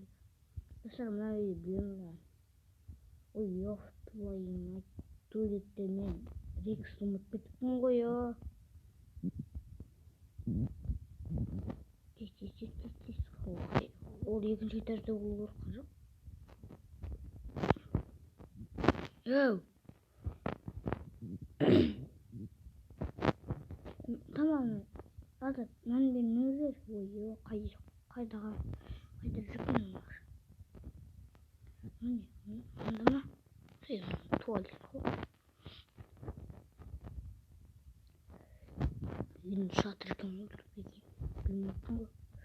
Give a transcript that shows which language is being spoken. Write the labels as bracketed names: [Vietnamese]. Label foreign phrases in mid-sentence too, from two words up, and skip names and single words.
[Kazakh] Достар, мына үйді білемін. [Russian] Ой, ёф твою мать. [Kazakh] Туалетте мен Рексті ұмытып кетіппін ғой, Ол екінші этажда болу керек жоқ. [Turkish] Tamam. Azat, ben ne olur? [Kazakh] Ой, қайда жүрген олар? Анда ма? Туалет қой. Енді шатыр екен білмеппін ғой.